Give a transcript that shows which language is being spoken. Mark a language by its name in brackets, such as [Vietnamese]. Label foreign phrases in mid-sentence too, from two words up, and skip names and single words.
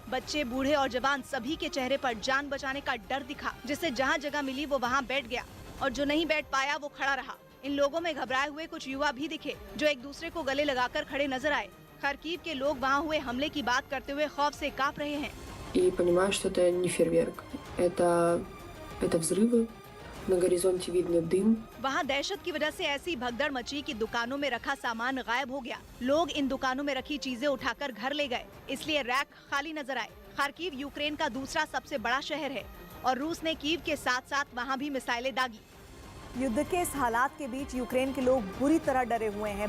[Hindi] बच्चे, बूढ़े और जवान सभी के चेहरे पर जान बचाने का डर दिखा, जिससे जहाँ जगह मिली वो वहाँ बैठ गया और जो नहीं बैठ पाया वो खड़ा रहा। इन लोगों में घबराए हुए कुछ युवा भी दिखे जो एक दूसरे को गले लगाकर खड़े नजर आए। खार्किव के लोग वहाँ हुए हमले की बात करते हुए खौफ से कांप रहे हैं। [Russian] И понимаю, что это не фейерверк, это взрывы, на горизонте видно дым. [Hindi] वहाँ दहशत की वजह से ऐसी भगदड़ मची कि दुकानों में रखा सामान गायब हो गया। लोग इन दुकानों में रखी चीजें उठाकर घर ले गए, इसलिए रैक खाली नजर आए। खार्किव यूक्रेन का दूसरा सबसे बड़ा शहर है और रूस ने कीव के साथ साथ वहाँ भी मिसाइलें दागी। युद्ध के इस हालात के बीच यूक्रेन के लोग बुरी तरह डरे हुए हैं।